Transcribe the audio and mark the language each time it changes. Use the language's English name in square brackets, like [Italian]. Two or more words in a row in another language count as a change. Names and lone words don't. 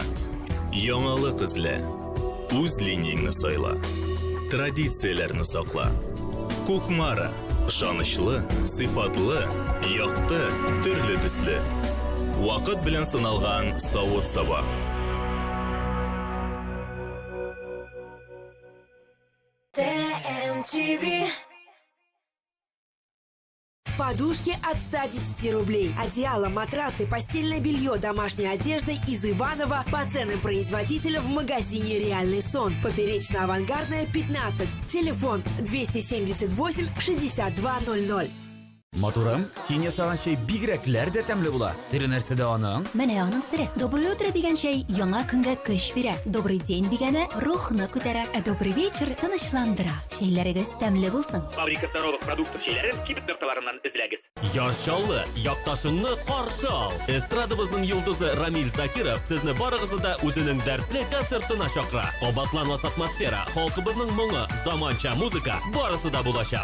[Tatar] Яңалык эзлә. Үз линияңне сайла. Традицияләрне сакла. Кукмара, Жанышлы, сыйфатлы, якты, төрле төсле. Вакыт белән сыналган савыт саба. ТМТV. [Russian] Подушки от 110 рублей. Одеяло, матрасы, постельное белье, домашняя одежда из Иваново по ценам производителя в магазине «Реальный сон». Поперечно-авангардная, 15. Телефон 278 6200. [Tatar] Матурым, син ясаган чәй бигрәкләр дә тәмле була. Сире нәрсәдә аның? Менә аның сире. Доброе утро дигән чәй яңа көнгә көч бирә. Добрый день дигәне рухны күтәрә. Добрый вечер тынычландыра. Чәйләрегез тәмле булсын. Фабрика здоровых продуктов чәйләрен кибет нокtalарыннан эзләгез. Ярчаллы, якташыңны каршы ал. Эстрадабызның йолдызы Рамил Закиров сезне барыгызны да үзенең дәртле концертына чакыра. Кабатланмас атмосфера, халкыбызның моңы, заманча музыка барысы да булачак.